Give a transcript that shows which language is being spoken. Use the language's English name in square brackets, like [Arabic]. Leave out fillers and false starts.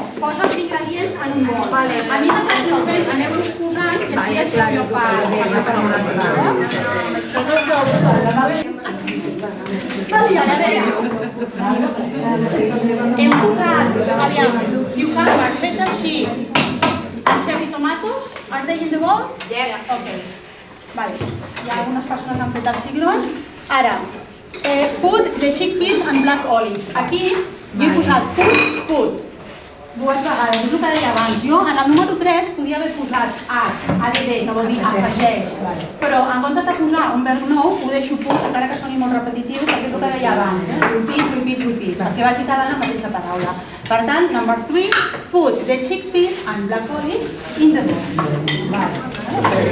[Catalan] Posa els ingredients en un bol. A mi m'agrada fent, aneu-los posant, que així és millor per començar. Això no és prou. Hem posat, aviam, [English] cucumber, feta cheese, and cherry tomatoes. Are they in the bowl? Yeah. Okay. Vale. [Catalan] Hi ha algunes persones que han fet els cigrons. [English] Ara, put the chickpeas and black olives. [Catalan] Aquí jo he posat put dues vegades, és el que deia abans. Jo en el número 3 podia haver posat add, que vol dir afegeix, però en comptes de posar un verb nou ho deixo put, encara que soni molt repetitiu, perquè és el que deia abans, repeat, perquè vagi quedant la mateixa paraula. Per tant, [English] number 3, put the chickpeas and black olives in the bowl.